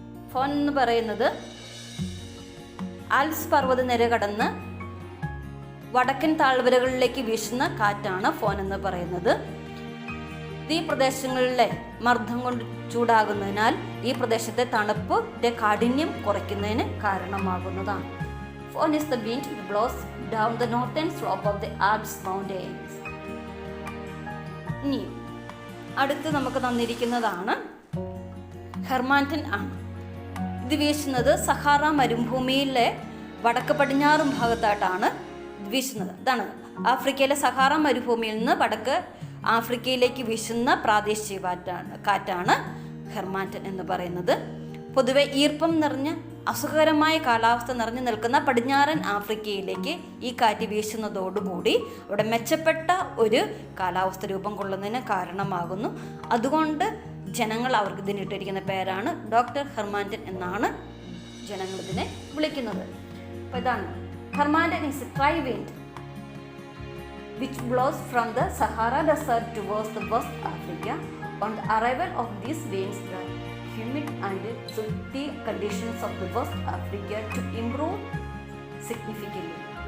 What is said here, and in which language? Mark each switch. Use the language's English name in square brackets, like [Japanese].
[Malayalam] Phone എന്ന് പറയുന്നത് Alps പർവ്വതനിര കടന്ന് വടക്കൻ താഴ്വരകളിലേക്ക് വീശുന്ന കാറ്റാണ് ഫോൺ എന്ന് പറയുന്നത്. ഈ പ്രദേശങ്ങളിലെ മർദ്ദം കൊണ്ട് ചൂടാകുന്നതിനാൽ ഈ പ്രദേശത്തെ തണുപ്പിന്റെ കാഠിന്യം കുറയ്ക്കുന്നതിന് കാരണമാകുന്നതാണ്. [English] Fohn is the wind that blows down the northern slope of the Alps mountains. [Malayalam] ഇനി അടുത്ത് നമുക്ക് തന്നിരിക്കുന്നതാണ് ഹെർമാൻറ്റൻ ആണ്. ഇത് വീശുന്നത് സഹാറ മരുഭൂമിയിലെ വടക്ക് പടിഞ്ഞാറും ഭാഗത്തായിട്ടാണ് വീശുന്നത്. ഇതാണ് ആഫ്രിക്കയിലെ സഹാറ മരുഭൂമിയിൽ നിന്ന് വടക്ക് ആഫ്രിക്കയിലേക്ക് വീശുന്ന പ്രാദേശിക കാറ്റാണ് ഹെർമാറ്റൻ എന്ന് പറയുന്നത്. പൊതുവെ ഈർപ്പം നിറഞ്ഞ അസുഖകരമായ കാലാവസ്ഥ നിറഞ്ഞു നിൽക്കുന്ന പടിഞ്ഞാറൻ ആഫ്രിക്കയിലേക്ക് ഈ കാറ്റ് വീശുന്നതോടുകൂടി അവിടെ മെച്ചപ്പെട്ട ഒരു കാലാവസ്ഥ രൂപം കൊള്ളുന്നതിന് കാരണമാകുന്നു. അതുകൊണ്ട് ജനങ്ങൾ അവർക്ക് ഇതിനിട്ടിരിക്കുന്ന പേരാണ് ഡോക്ടർ ഹെർമാറ്റൻ എന്നാണ് ജനങ്ങൾ ഇതിനെ വിളിക്കുന്നത്. അപ്പോൾ ഇതാണ് [English] Harmattan is a dry wind which blows from the Sahara Desert towards the West Africa. On the arrival of these winds, the humid and sultry conditions of the West Africa to improve significantly.